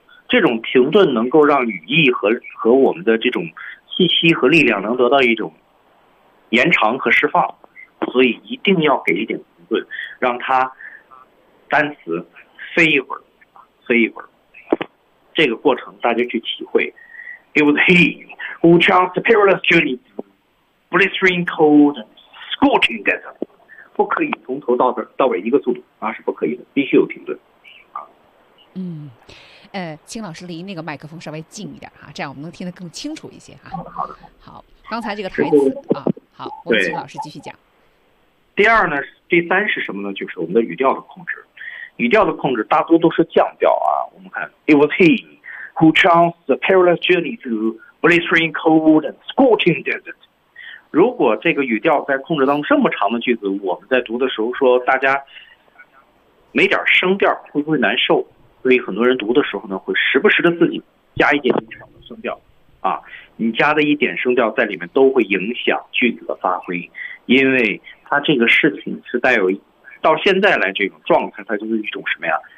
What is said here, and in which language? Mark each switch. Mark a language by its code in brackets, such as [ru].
[zh] 这种停顿能够让语义和我们的这种信息和力量能得到一种延长和释放，所以一定要给一点停顿，让它单词飞一会儿，飞一会儿。这个过程大家去体会。 [en] It was he who chanced the perilous journey, blistering cold, scorching desert. [zh] 不可以从头到尾一个速度啊，是不可以的，必须有停顿啊。嗯，青老师离那个麦克风稍微近一点哈、啊，这样我们能听得更清楚一些哈、啊。好的，好。刚才这个台词啊，好，我们青老师继续讲。第二呢，第三是什么呢？就是我们的语调的控制。语调的控制大多都是降调啊。我们看 [en] ，It was he who chanced the perilous journey through blistering cold and scorching desert. [zh] 如果这个语调在控制当中，这么长的句子，我们在读的时候说大家没点声调会不会难受？所以很多人读的时候呢，会时不时的自己加一点长的声调啊。你加的一点声调在里面都会影响句子的发挥，因为它这个事情是带有到现在来这种状态，它就是一种什么呀？